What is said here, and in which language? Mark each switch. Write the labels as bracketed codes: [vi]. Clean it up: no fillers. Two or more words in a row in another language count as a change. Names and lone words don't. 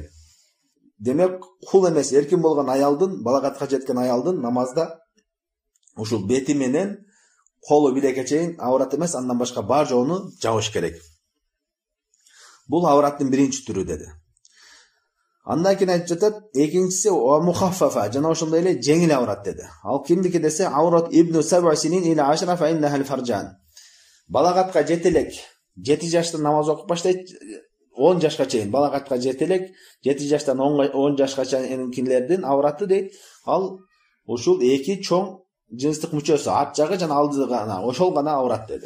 [ky] Демек, кул эмес эркин болгон аялдын, балагатка жеткен аялдын намазда ушул бети менен колу билекке чейин аурат эмес, андан башка бар жогуну жабыш керек. Бул аураттын биринчи түрү деди. Андан кийин айтып жатат, экинчиси мухаффафа, жана ошондой эле жеңил аурат деди. Ал кимдики десе, [ar] عورة ابن 7 سنين إلى 10 فإنه الفرجان. [ky] Балагатка жетелек 7 жашта намаз окуп баштайт, 10 жашка чейин балагатка жетелек 7 жаштан 10 жашка чейинкилердин аураты дейт. Ал ушул эки чоң жыныстык мүчөсү, арт жагы жана алды гана, ошол гана аурат деди.